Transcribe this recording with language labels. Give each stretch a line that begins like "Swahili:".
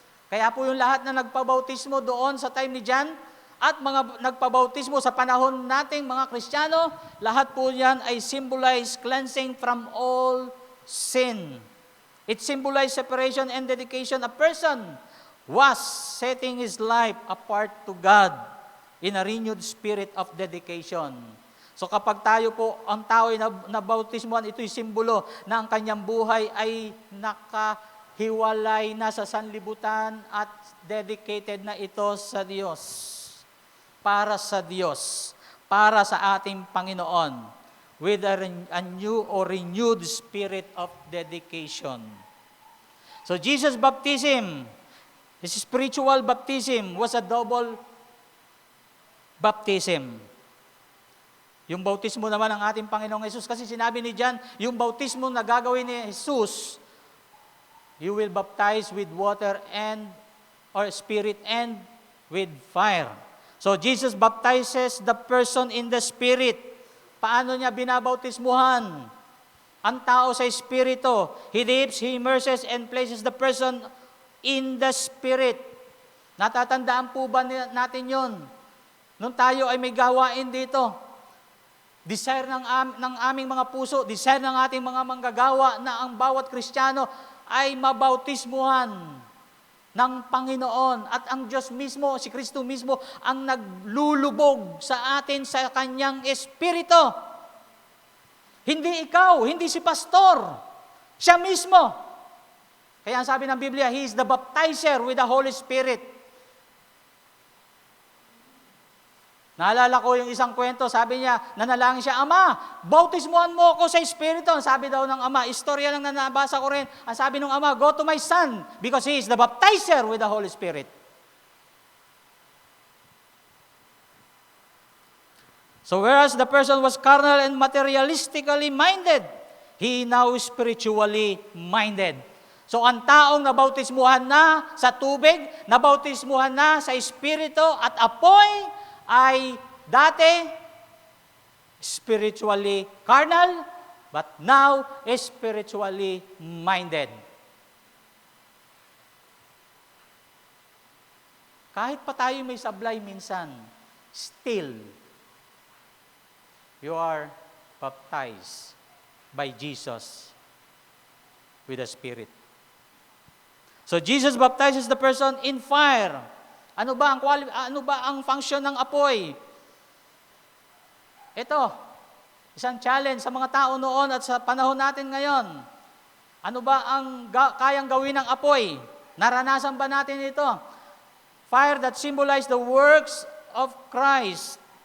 Filipino: Kaya po yung lahat na nagpabautismo doon sa time ni John at mga nagpabautismo sa panahon nating mga Kristiyano, lahat po yan ay
English: symbolize cleansing from all sin. It symbolized separation and dedication. A person was setting his life apart to God in a renewed spirit of dedication.
Filipino: So kapag tayo po, ang tao ay nabautismuhan, ito'y simbolo na ang kanyang buhay ay nakahiwalay na sa sanlibutan at dedicated na ito sa Diyos. Para sa Diyos. Para sa ating Panginoon.
English: With a new or renewed spirit of dedication. So Jesus' baptism, His spiritual baptism was a double baptism.
Filipino: Yung bautismo naman ng ating Panginoong Hesus, kasi sinabi ni John, yung bautismo na gagawin ni Jesus,
English: you will baptize with water and or spirit and with fire. So Jesus baptizes the person in the spirit.
Filipino: Paano niya binabautismuhan ang tao sa Espiritu?
English: He dips, He immerses, and places the person in the Spirit.
Filipino: Natatandaan po ba natin yon? Nung tayo ay may gawain dito, desire ng aming mga puso, desire ng ating mga manggagawa na ang bawat Kristiyano ay mabautismuhan ng Panginoon at ang Diyos mismo, si Kristo mismo, ang naglulubog sa atin sa Kanyang Espiritu. Hindi ikaw, hindi si pastor, siya mismo. Kaya ang sabi ng Biblia,
English: He is the baptizer with the Holy Spirit.
Filipino: Naalala ko yung isang kwento, sabi niya, nanalangin siya, Ama, bautismuhan mo ako sa Espiritu. Sabi daw ng Ama, istorya lang na nabasa ko rin. Ang sabi ng Ama,
English: go to my Son, because He is the baptizer with the Holy Spirit. So whereas the person was carnal and materialistically minded, he now is spiritually minded.
Filipino: So ang taong nabautismuhan na sa tubig, nabautismuhan na sa Espiritu at apoy, ay dati
English: spiritually carnal, but now is spiritually minded.
Filipino: Kahit pa tayo may sablay minsan,
English: still, you are baptized by Jesus with the Spirit. So Jesus baptizes the person in fire.
Filipino: Ano ba ang function ng apoy? Ito, isang challenge sa mga tao noon at sa panahon natin ngayon. Ano ba ang kayang gawin ng apoy? Naranasan ba natin ito?
English: Fire that symbolizes the works of Christ.